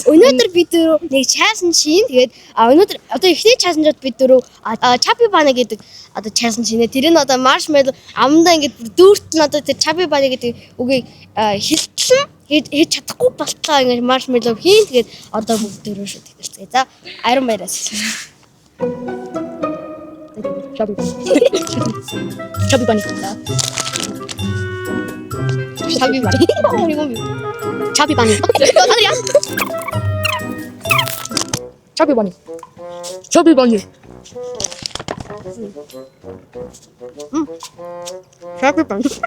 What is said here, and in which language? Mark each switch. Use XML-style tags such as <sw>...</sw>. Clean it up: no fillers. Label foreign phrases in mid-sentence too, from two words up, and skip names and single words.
<mn>Өнөөдөр бид нэг challenge хийн. Тэгээд өнөөдөр одоо ихний challenge-д бид Chubby Bunny гэдэг одоо challenge хийнэ. Тэр нь одоо marshmallow амандаа ингэж дүүртэн одоо тэр Chubby Bunny гэдэг үгийг хэлтлэн хийж чадахгүй болтлоо ингэж marshmallow хийн. Тэгээд одоо бүгд дөрөв шүү тэгэрцгээе. За Арин баяраас Chubby Bunny. Chubby Bunny. Chubby Bunny. Chubby Bunny. Chubby Bunny. Chubby Bunny. Chubby Bunny.</mn>